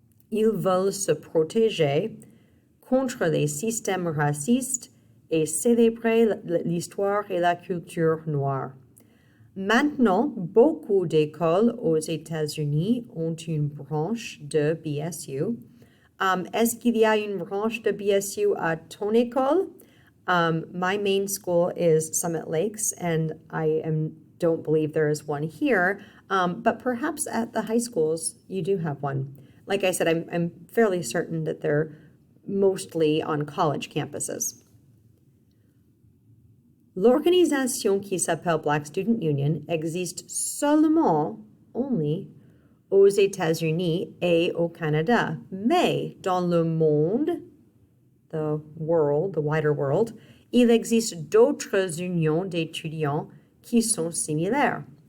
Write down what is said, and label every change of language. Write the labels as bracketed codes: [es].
[fr] Ils veulent se protéger contre les systèmes racistes et célébrer l'histoire et la culture noire. Maintenant, beaucoup d'écoles aux États-Unis ont une branche de BSU. Est-ce qu'il y a une branche de BSU à ton école? [en] My main school is Summit Lakes, and don't believe there is one here, but perhaps at the high schools you do have one. Like I said, I'm fairly certain that they're mostly on college campuses. [fr] L'organisation qui s'appelle Black Student Union existe seulement, [en] only, [fr] aux États-Unis et au Canada. Mais dans le monde, [en] the world, the wider world, [fr] il existe d'autres unions d'étudiants qui sont similaires.